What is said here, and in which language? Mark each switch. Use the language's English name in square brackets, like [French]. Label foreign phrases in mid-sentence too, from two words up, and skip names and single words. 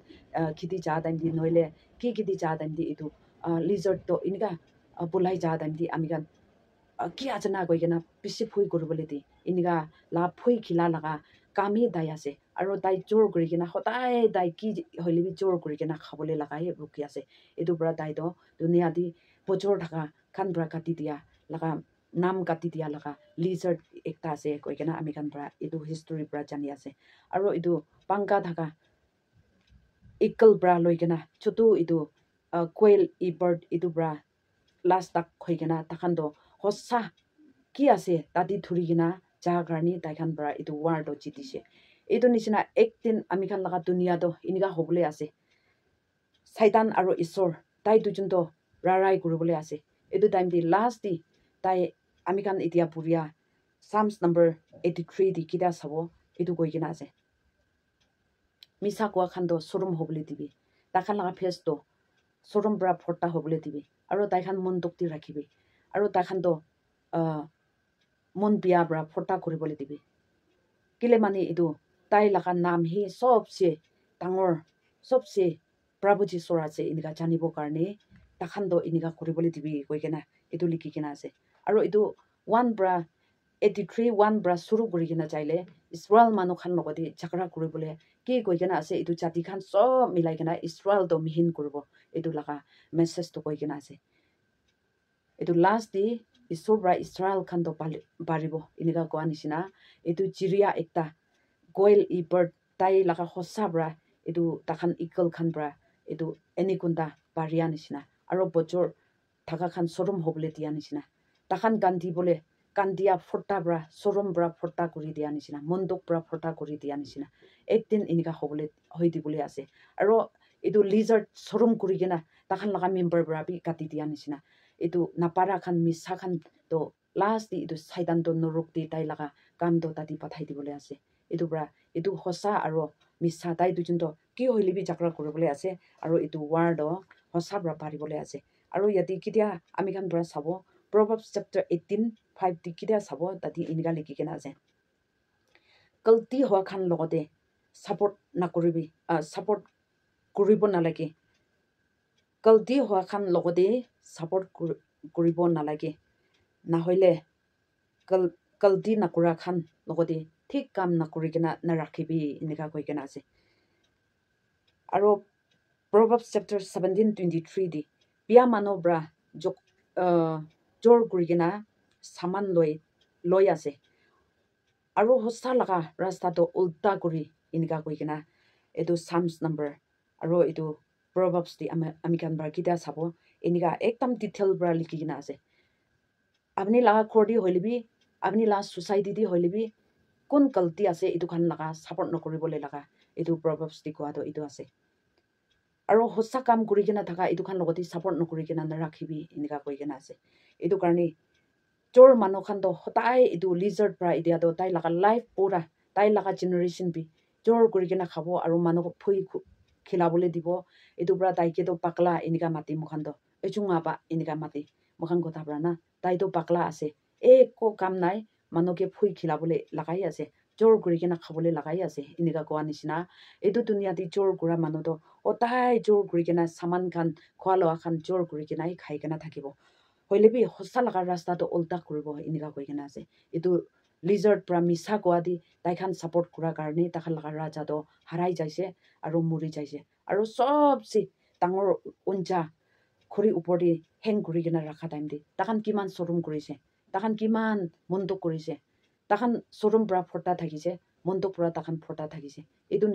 [Naga Pidgin] khiti ja time di noile ki khiti ja time di etu lizard to inika polai ja time di ami khan ki ajana koi kena beshi phui kuribole di inika la phui khila laga kami dai ase aro dai jor kuri kena hodai dai ki hoile bi jor kuri kena khabole laga he ruki ase etu bra dai do dunia di pochor thaka khan bra kati dia laga nam kati dia laga lizard ekta ase koi kena ami khan bra etu history bra jani ase aro etu panga thaka ikal bra loi kena chotu etu quail e bird etu bra last tak khoi kena takhan do hossa কি ase tadi thuri gina ja garni tai khan bra itu war do jitise itu nisina ektin ami khan laga dunia do iniga hobole ase Satan aro isor tai dujun do rarai kuribole ase itu time di last di tai ami khan itia puria Psalms number 83 di kida sabo itu koi gina ase misa kwa khan do sorum hobole dibi takhan laga face do sorum bra phorta hobole dibi aro tai khan mon dokti rakhibi aro tai khan do mon bia bra phorta kuribole dibi kile mani itu tai laga nam hi sobse tangor sobse Prabhu Jisor ase inika janibo karne takhan do inika kuribole dibi koikena itu likhi kena ase aro itu 1 bra 83 1 bra suru kuri kena chaile Israel manu khan logodi chakra kuribole ki koikena ase itu jati khan sob milai kena Israel do mihin kuribo itu laga message to koikena ase itu last di Isor bra Israel khan do baribo inika koa nisina itu jiria ekta goil I bird tai laga hosa bra itu takhan eagle khan bra itu enikunda baria nisina aro bojor thaka khan sorum hobole dia nisina takhan gandhi bole kandia phorta bra sorum bra phorta kuri dia nisina mondok bra phorta kuri dia nisina ekdin inika hobole hoidi bole ase aro itu lizard sorum kuri gena takhan laga member bra bi kati dia nisina itu napara khan misa khan to last di itu saidan do noruk di tai laga kam do tadi pathai di bole ase itu bra itu hosa aro misa tai dujun do ki hoilibi jakra kuribole ase aro itu war do hosa bra paribole ase aro yati kitia ami khan bra sabo Proverbs chapter 18 5 di kitia sabo tadi iniga likhi kena ase kalti hoa khan logode support na kuribi support kuribo nalage kalti hoa khan logode support kuribo nalage na hoile kalti nakura khan logode thik kam nakuri kena na rakhibi inika koi kena ase aro Proverbs chapter 17:23 di pia mano bra jor kuri kena saman loi ase aro hosta laga rasta to ulta kuri inika koi kena etu Psalms number aro etu Proverbs di ami kan bra kita sabo inika ekdam detail bra likhi kena ase apni laga khordi hoilibi apni la society di hoilibi kun kalti ase itu khan laga support nokuribole laga itu Proverbs di koa do itu ase aro hosa kam kuri kena thaka itu khan logoti support nokuri kena narakhibi inika koi kena ase itu karni chor manu khan do hotai itu lizard bra idia do tai laga life pura tai laga generation bi chor kuri kena khabo aro manu ko phui khilabole dibo itu bra tai ke do pakla inika mati mukhan do echunga ba inika mati mukhan kotha bra na tai do pakla ase ko kam nai manu ke phui khilabole lagai ase chor kuri kena khabole lagai ase inika koa nisina etu dunia di chor kura manu do otai chor kuri kena saman khan khwalo khan chor kuri kena khai kena thakibo hoilebi hosa laga rasta to ulta kuribo inika koi kena ase etu lizard pra misa koa di tai khan support kura karne takhan laga raja do harai jaise aro muri jaise aro sob si tangor unja khuri upor di hang kuri kena rakha time di takhan kiman sorum kurise takhan kiman mondok kurise takhan sorum bra phorta thakise mondok pura takhan phorta thakise etu